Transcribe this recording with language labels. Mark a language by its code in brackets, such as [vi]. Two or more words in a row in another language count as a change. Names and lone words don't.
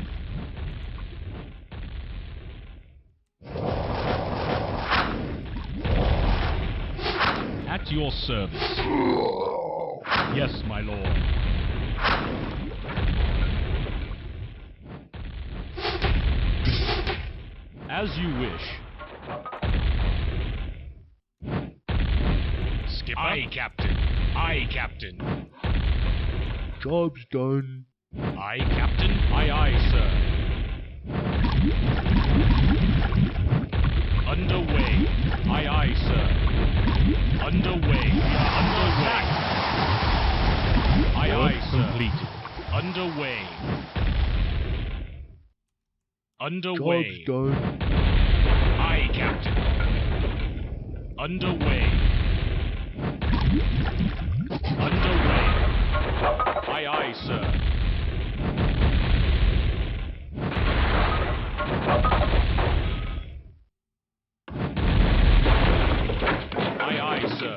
[en] At your service. Yes, my lord. As you wish. Skipper? Aye, Captain. Aye, Captain. Job's done. Aye, Captain. Aye, aye, sir. Underway. Aye, aye, sir. Underway. We are underway. Aye, aye, sir. Completed. Underway. Underway. Job's done. Aye, Captain. Underway. Underway. Aye, aye, sir. Aye, aye, sir.